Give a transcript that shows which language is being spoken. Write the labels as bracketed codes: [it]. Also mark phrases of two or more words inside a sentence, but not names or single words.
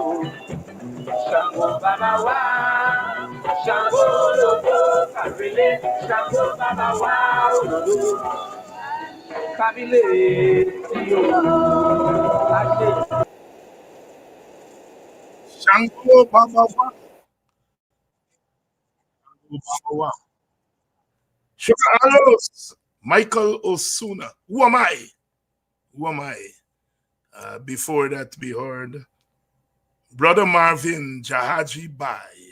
[yo] Shango Baba Wa, Shango Lodo, Karele, Shango Baba Wa, Olodo, Kabile. [en] Yo. [yo] Shango Baba Wa. [en] Sugar Alos, Michael Osuna. Who am I? Who am I? Before that, we heard Brother Marvin Jahaji Bai.